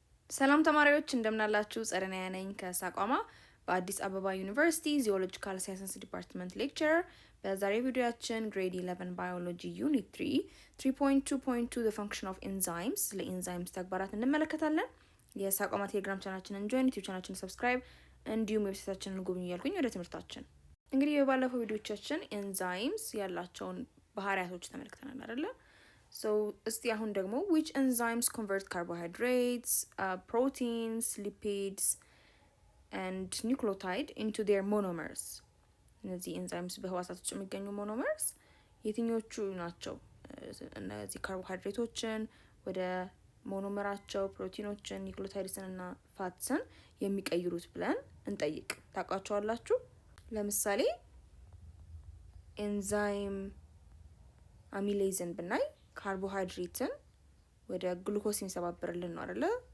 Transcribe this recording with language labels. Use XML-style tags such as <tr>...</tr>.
<am>ሰላም ተማሪዎች እንደምናላችሁ ጸደኒያ ነኝ ከሳቋማ በአዲስ አበባ ዩኒቨርሲቲ ዚኦሎጂካል ሳይንስ ዲፓርትመንት ሌክቸረር። በዛሬው ቪዲዮአችን ግሬድ 11 ባዮሎጂ ዩኒት 3 3.2.2</am> <en>the function of enzymes</en> <am>ለኢንዛይምስ ተግባራት እንመለከታለን። የሳቋማ ቴሌግራም ቻናላችንን ጆይን፣ ዩቲዩብ ቻናላችንን ሰብስክራይብ እንዲሁም ዌብሳይታችንን ጎብኙ እያልኩኝ ወደ ትምህርታችን። እንግዲህ በባለፈው ቪዲዮቻችን ኤንዛይምስ ያላቸውን ባህሪያቶች ተመልክተናል አይደል? So እስቲ አሁን ደግሞ</am> <en>which enzymes convert carbohydrates, proteins, lipids and nucleotide into their monomers?</en> <am>እነዚህ ኤንዛይምስ በህዋሳት ውስጥ የሚገኙ ሞኖመርስ የትኞቹ ናቸው? እነዚህ ካርቦሃይድሬቶችን ወደ ሞኖመራቸው፣ ፕሮቲኖችን፣ ኒውክሊዮታይድስን እና ፋትስን የሚቀይሩት ብለን እንጠይቅ። ታውቃቸዋላችሁ? ለምሳሌ ኤንዛይም አሚሌዝን ብናይ ካርቦሃይድሬትን ወደ ግሉኮስ የሚሰባብርልን ነው አይደለ?</am>